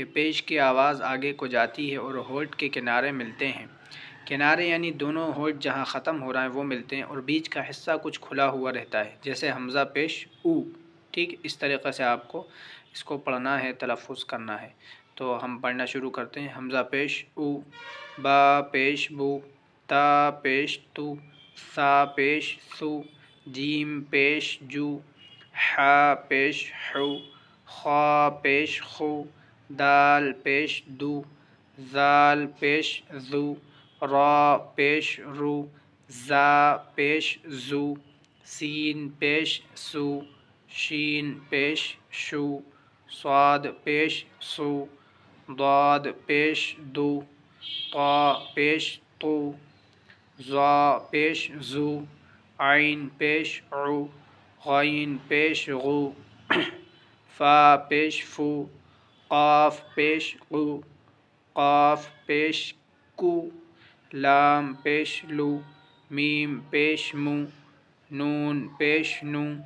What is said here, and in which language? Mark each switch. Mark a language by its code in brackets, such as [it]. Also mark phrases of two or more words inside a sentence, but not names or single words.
[ur] پیش کی آواز آگے کو جاتی ہے اور ہونٹ کے کنارے ملتے ہیں، کنارے یعنی دونوں ہونٹ جہاں ختم ہو رہا ہے وہ ملتے ہیں، اور بیچ کا حصہ کچھ کھلا ہوا رہتا ہے، جیسے حمزہ پیش او، ٹھیک۔ اس طریقے سے آپ کو اس کو پڑھنا ہے، تلفظ کرنا ہے۔ تو ہم پڑھنا شروع کرتے ہیں۔ حمزہ پیش او، با پیش بو، تا پیش تو، سا پیش سو، جیم پیش جو، حا پیش حو، خا پیش خو، دال پیش دو، زال پیش زو، را پیش رو، زا پیش زو، سین پیش سو، شین پیش شو، صاد پیش سو، ضاد پیش دو، طا پیش تو، ظا پیش زو، عین پیش عو، غین پیش غو، فا پیش فو، قاف پیش قو، قاف پیش کو، لام پیش لو، میم پیش مو، نون پیش نو،